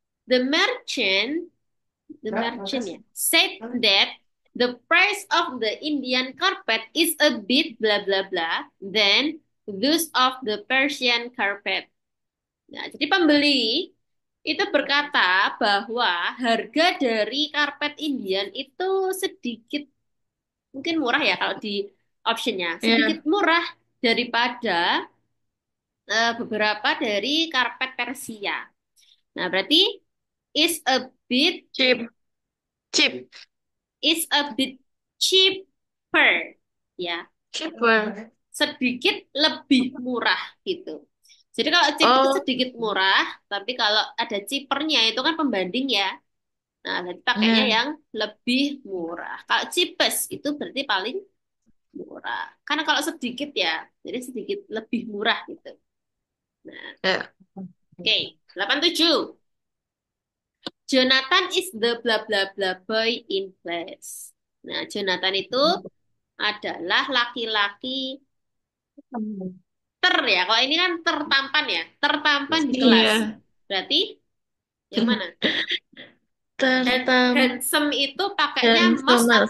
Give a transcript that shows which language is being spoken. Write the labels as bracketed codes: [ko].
[en] The merchant, ya, said that the price of the Indian carpet is a bit blah blah blah than those of the Persian carpet. [id] Nah, jadi pembeli itu berkata bahwa harga dari karpet Indian itu sedikit mungkin murah ya kalau di optionnya sedikit Ya. murah daripada beberapa dari karpet Persia. Nah, berarti [en] is a bit Chip. Chip. is a bit cheaper, ya, Cheaper. [id] sedikit lebih murah gitu. Jadi kalau cheap itu Oh. sedikit murah, tapi kalau ada cheapernya itu kan pembanding ya. Nah, jadi pakainya Ya. yang lebih murah. Kalau cheapest itu berarti paling murah. Karena kalau sedikit ya, jadi sedikit lebih murah gitu. Nah, Ya. oke. 87. [en] Jonathan is the blah blah blah boy in class. [id] Nah, Jonathan itu adalah laki-laki ya. Kalau ini kan tertampan ya, tertampan di kelas. Iya. Berarti yang mana? Tertam Handsome itu pakainya dan [en] must Thomas.